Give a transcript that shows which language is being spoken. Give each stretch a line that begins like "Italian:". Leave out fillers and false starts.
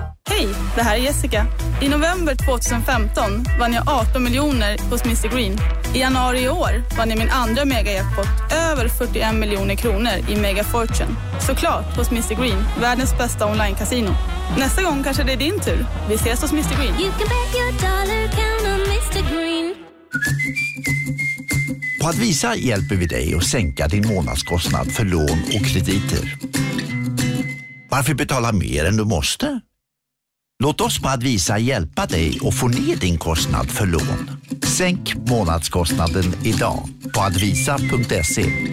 Swedish: Hej, det här är Jessica. I november 2015 vann jag 18 miljoner hos Mr Green. I januari i år vann jag min andra mega-jackpot, över 41 miljoner kronor i Mega Fortune. Såklart hos Mr Green, världens bästa online-casino. Nästa gång kanske det är din tur. Vi ses hos Mr Green.
English: You can bet your dollar count on Mr Green.
Swedish: På Advisa hjälper vi dig att sänka din månadskostnad för lån och krediter. Varför betala mer än du måste? Låt oss på Advisa hjälpa dig att få ner din kostnad för lån. Sänk månadskostnaden idag på advisa.se.